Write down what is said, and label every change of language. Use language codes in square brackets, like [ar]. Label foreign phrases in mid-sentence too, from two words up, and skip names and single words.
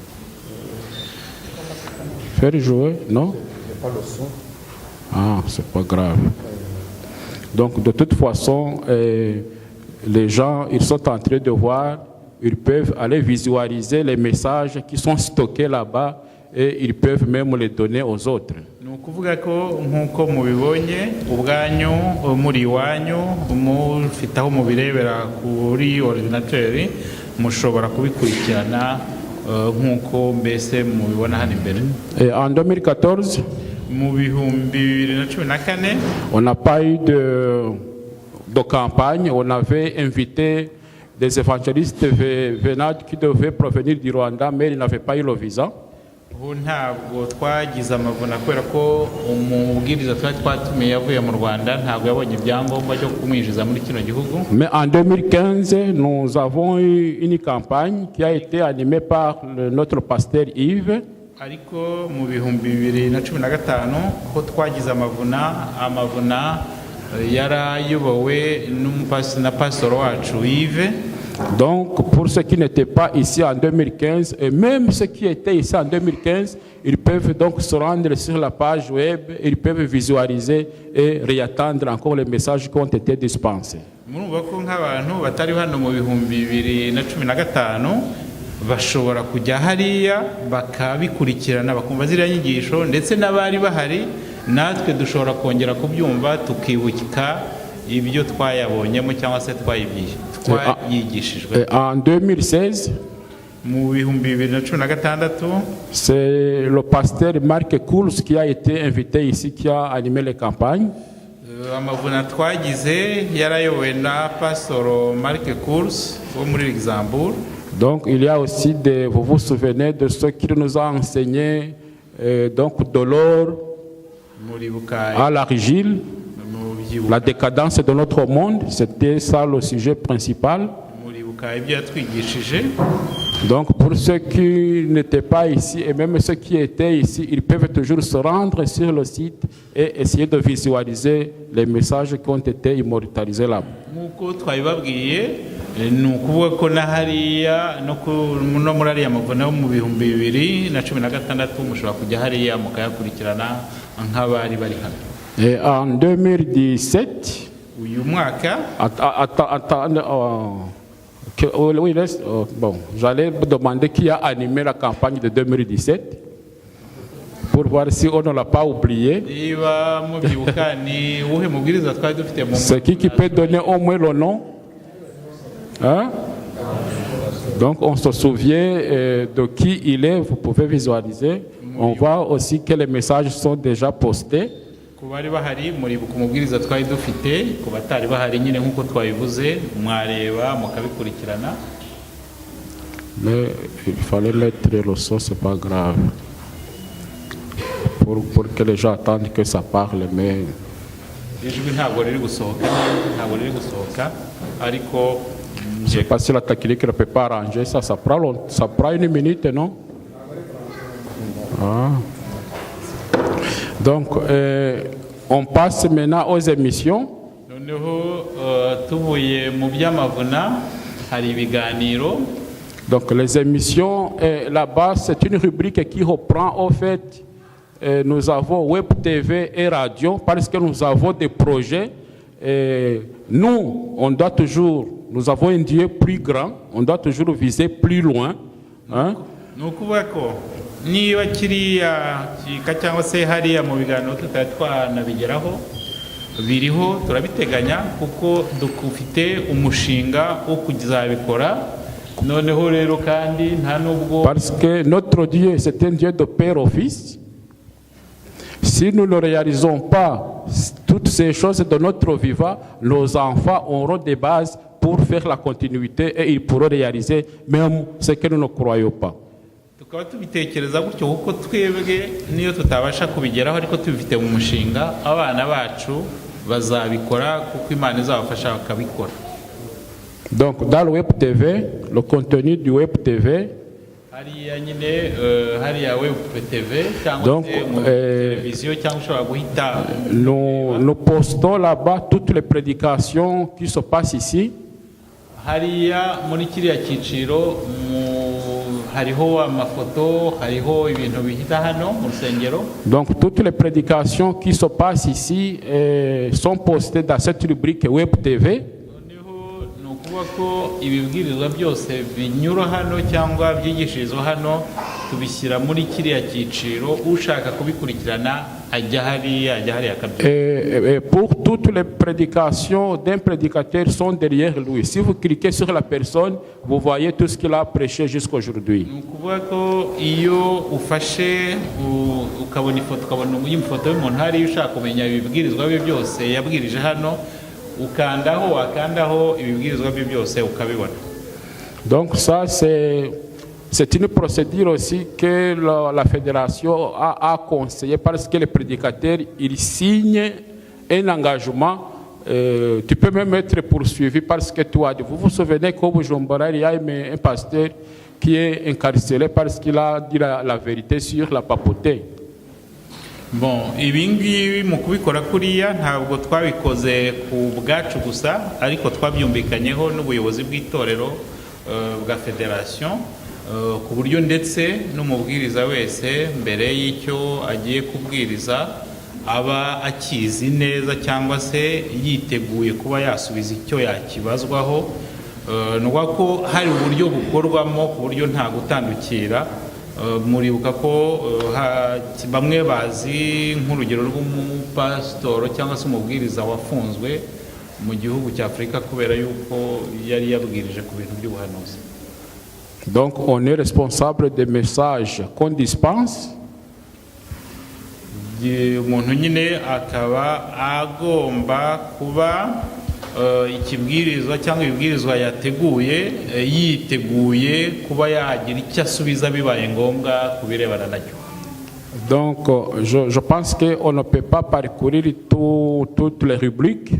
[fr] Faire jouer, non? Ah, c'est pas grave. Donc, de toute façon, les gens, ils sont en train de voir, ils peuvent aller visualiser les messages qui sont stockés là-bas et ils peuvent même les donner aux autres. [rw] ni ukuvuga ko nk'uko mubibonye ubwanyu muri iwanyu mufite aho mubirebera kuri ordinateri mushobora kubikurikirana nk'uko mbese mubibona hano imbere. [fr] Et en 2014, [rw] mu bihumbi 2014 [fr] on n'a pas eu de campagne. On avait invité des évangélistes venant qui devaient provenir du Rwanda, mais ils n'avaient pas eu le visa. [rw] ubu ntabwo twagize amavuna kubera ko umubwiriza twari twatumiye yavuye mu Rwanda ntabwo yabonye ibyangombwa byo kumwinjiza muri kino gihugu. [fr] Mais en 2015, nous avons eu une campagne qui a été animée par notre pasteur Yves. [rw] ariko mu bihumbi 2015 ko twagize amavuna yarayobowe na pastor wacu Yves. [fr] Donc, pour ceux qui n'étaient pas ici en 2015, et même ceux qui étaient ici en 2015, ils peuvent donc se rendre sur la page web, ils peuvent visualiser et réattendre encore les messages qui ont été dispensés. [rw] murumva ko nk'abantu batari hano mu bihumbi 2015 bashobora kujya hariya bakabikurikirana bakumva ziriya nyigisho ndetse n'abari bahari natwe dushobora kongera kubyumva tukibuka ibyo twayabonyemo cyangwa se twayigishijwe. [fr] En 2016, [rw] mu bihumbi 2016 [fr] c'est le pasteur Marc Kouls qui a été invité ici, qui a animé les campagnes. [rw] amavuna twagize yarayobowe na pastor Marc Kouls wo muri Luxembourg. [fr] Donc il y a aussi vous vous souvenez de ce qu'il nous a enseigné, donc de l'or à l'argile, la décadence de notre monde, c'était ça le sujet principal. Donc pour ceux qui n'étaient pas ici et même ceux qui étaient ici, ils peuvent toujours se rendre sur le site et essayer de visualiser les messages qui ont été immortalisés là. [rw] ni ukuvuga ko na hariya no muri ariya mavuna yo mu bihumbi 2016 mushobora kujya hariya mukayakurikirana nk'abari bari hano. [fr] Et en 2017, [rw] uyu mwaka [fr] bon, j'allais demander qui a animé la campagne de 2017 pour voir si on ne l'a pas oublié. [rw] niba mubyibuka ni uhe mubwiriza twari dufite mu [fr] C'est qui peut donner au moins le nom? Hein? Donc on se souvient de qui il est, vous pouvez visualiser. On voit aussi que les messages sont déjà postés. [rw] ku bari bahari muribuka umubwiriza twari dufite ku batari bahari nyine nk'uko twabivuze mwareba mukabikurikirana. [fr] Mais il fallait mettre le son, c'est pas grave. Pour que les gens attendent que ça parle, mais [rw] ijwi ntabwo riri gusohoka ariko [fr] je ne sais pas si la technique ne peut pas arranger ça. Ça prend une minute, non? Ah. Donc, on passe maintenant aux émissions. [rw] noneho tuvuye mu by'amavuna hari ibiganiro. [fr] Donc, les émissions, là-bas, c'est une rubrique qui reprend, au fait, nous avons Web TV et radio, parce que nous avons des projets. Nous, on doit toujours, nous avons un Dieu plus grand, on doit toujours viser plus loin. Hein? [rw] ni ukuvuga ko niba kiriya kika cyangwa se hariya mu biganiro tutari twanabigeraho biriho turabiteganya kuko dufite umushinga wo kuzabikora. noneho rero kandi nta nubwo [fr] Parce que notre Dieu, c'est un Dieu de Père au Fils. Si nous ne réalisons pas toutes ces choses de notre vivant, nos enfants auront des bases pour faire la continuité et ils pourront réaliser même ce que nous ne croyons pas. [rw] tukaba tubitekereza gutyo kuko twebwe niyo tutabasha kubigeraho ariko tubifite mu mushinga abana bacu bazabikora kuko Imana izabafasha bakabikora. [fr] Donc dans le Web TV, le contenu du Web TV, [rw] hariya nyine hariya Web TV cyangwa [fr] Donc, [rw] se mu televiziyo cyangwa ushobora guhita [fr] nous postons là-bas toutes les prédications qui se passent ici. [rw] hariya muri kiriya cyiciro hariho amafoto, hariho ibintu bihita hano mu rusengero. [fr] Donc toutes les prédications qui se passent ici sont postées dans cette rubrique Web TV. [rw] Noneho ni ukuvuga ko ibibwirizwa byose binyura hano cyangwa byigishirizwa hano tubishyira muri kiriya cyiciro, ushaka kubikurikirana ajya hariya akabyumva. [fr] Et pour toutes les prédications d'un prédicateur sont derrière lui. Si vous cliquez sur la personne, vous voyez tout ce qu'il a prêché jusqu'aujourd'hui. [rw] Ni ukuvuga ko iyo ufashe ukabona ifoto, ukabona ifoto y'umuntu hariya ushaka kumenya ibibwirizwa bye byose yabwirije hano, wakandaho ibibwirizwa bye byose ukabibona. [fr] Donc ça c'est une procédure aussi que la fédération a conseillé parce que les prédicateurs ils signent un engagement. Tu peux même être poursuivi parce que vous vous souvenez qu'au Bujumbura il y a un pasteur qui est incarcéré parce qu'il a dit la vérité sur la papauté. Bon, [rw] ibi ngibi mu kubikora kuriya ntabwo twabikoze ku bwacu gusa, ariko twabyumvikanyeho n'ubuyobozi bw'itorero bwa federation, ku buryo ndetse n'umubwiriza wese mbere y'icyo agiye kubwiriza aba akizi neza cyangwa se yiteguye kuba yasubiza icyo yakibazwaho. Nuko ko hari uburyo bukorwamo ku buryo nta gutandukira. Muribuka ko bamwe bazi nk'urugero rw'umupasitoro cyangwa se umubwiriza wafunzwe mu gihugu cya Afurika kubera yuko yari yabwirije ku bintu by'ubuhanuzi. [fr] Donc on est responsable des messages qu'on dispense. [rw] Umuntu nyine akaba agomba kuba ikibwirizwa cyangwa ibibwirizwa yateguye yiteguye kuba yagira icyo asubiza bibaye ngombwa kubirebana nacyo. [fr] Donc je pense qu'on ne peut pas parcourir toutes les rubriques.